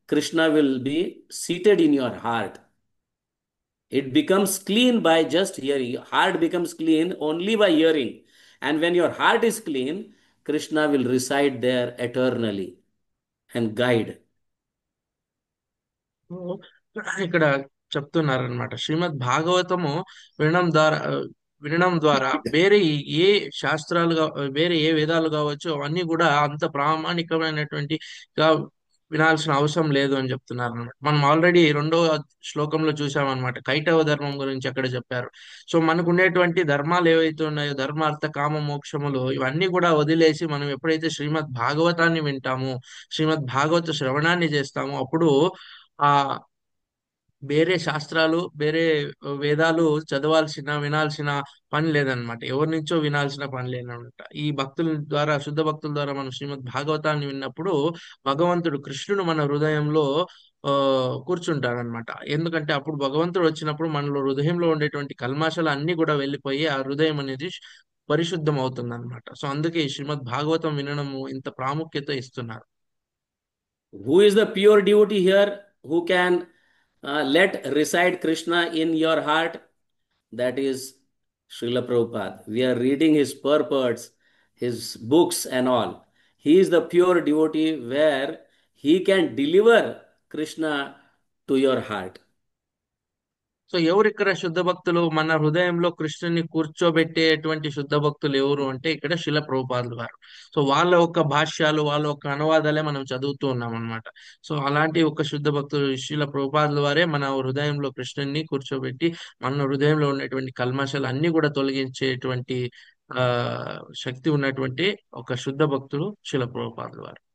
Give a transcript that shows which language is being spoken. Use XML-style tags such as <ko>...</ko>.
<en>Krishna will be seated in your heart. It becomes clean by just hearing. Heart becomes clean only by hearing. And when your heart is clean, Krishna will reside there eternally and guide.</en> <te>ఇక్కడ చెప్తున్నారనమాట, శ్రీమద్ భాగవతము వినడం ద్వారా వేరే ఏ శాస్త్రాలు వేరే ఏ వేదాలు కావచ్చు అవన్నీ కూడా అంత ప్రామాణికమైనటువంటి వినాల్సిన అవసరం లేదు అని చెప్తున్నారు అనమాట. మనం ఆల్రెడీ 2వ శ్లోకంలో చూసామన్నమాట, కైటవ ధర్మం గురించి అక్కడ చెప్పారు. సో మనకు ఉండేటువంటి ధర్మాలు ఏవైతే ఉన్నాయో, ధర్మార్థ కామ మోక్షములు, ఇవన్నీ కూడా వదిలేసి మనం ఎప్పుడైతే శ్రీమద్ భాగవతాన్ని వింటామో, శ్రీమద్ భాగవత శ్రవణాన్ని చేస్తామో, అప్పుడు ఆ వేరే శాస్త్రాలు, వేరే వేదాలు వినాల్సిన పని లేదనమాట. ఎవరి నుంచో వినాల్సిన పని లేదనమాట. ఈ భక్తుల ద్వారా, శుద్ధ భక్తుల ద్వారా మనం శ్రీమద్ భాగవతాన్ని విన్నప్పుడు భగవంతుడు కృష్ణుడు మన హృదయంలో కూర్చుంటాడనమాట. ఎందుకంటే అప్పుడు భగవంతుడు వచ్చినప్పుడు మనలో హృదయంలో ఉండేటువంటి కల్మాషాలు అన్ని కూడా వెళ్ళిపోయి ఆ హృదయం అనేది పరిశుద్ధం అవుతుంది అనమాట. సో అందుకే ఈ శ్రీమద్ భాగవతం వినడము ఇంత ప్రాముఖ్యత ఇస్తున్నారు.</te> <en>Who is the pure devotee here who can let reside Krishna in your heart? That is Srila Prabhupada. We are reading his purports, his books and all. He is the pure devotee where he can deliver Krishna to your heart.</en> <te>So ఎవరు ఇక్కడ శుద్ధ భక్తులు? మన హృదయంలో కృష్ణుని కూర్చోబెట్టేటువంటి శుద్ధ భక్తులు ఎవరు అంటే ఇక్కడ శిల ప్రభుపాదులు గారు. సో వాళ్ళ యొక్క భాష్యాలు, వాళ్ళ యొక్క అనువాదాలే మనం చదువుతూ ఉన్నాం అనమాట. సో అలాంటి ఒక శుద్ధ భక్తులు శిల ప్రభుపాదుల వారే మన హృదయంలో కృష్ణుని కూర్చోబెట్టి మన హృదయంలో ఉన్నటువంటి కల్మషాలు అన్ని కూడా తొలగించేటువంటి ఆ శక్తి ఉన్నటువంటి ఒక శుద్ధ భక్తులు శిల ప్రభుపాదుల వారు.</te>